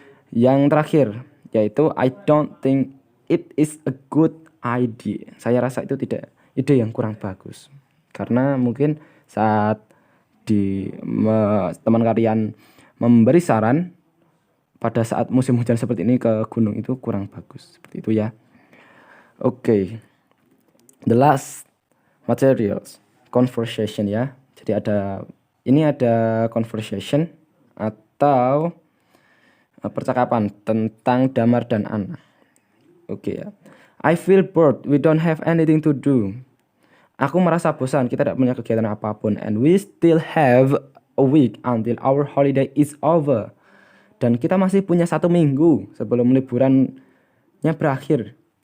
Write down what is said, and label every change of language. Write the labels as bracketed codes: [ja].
[id] Yang terakhir yaitu [en] I don't think it is a good idea. [id] Saya rasa itu tidak ide yang kurang bagus. Karena mungkin saat teman kalian memberi saran pada saat musim hujan seperti ini ke gunung itu kurang bagus. Seperti itu ya. Oke. [en] The last materials, conversation [id] ya. Jadi ada conversation atau percakapan tentang Damar dan Anna. Oke ya. [en] I feel bored, we don't have anything to do. [id] Aku merasa bosan, kita tidak punya kegiatan apapun. [en] And we still have a week until our holiday is over. [id] Dan kita masih punya 1 minggu sebelum liburannya berakhir.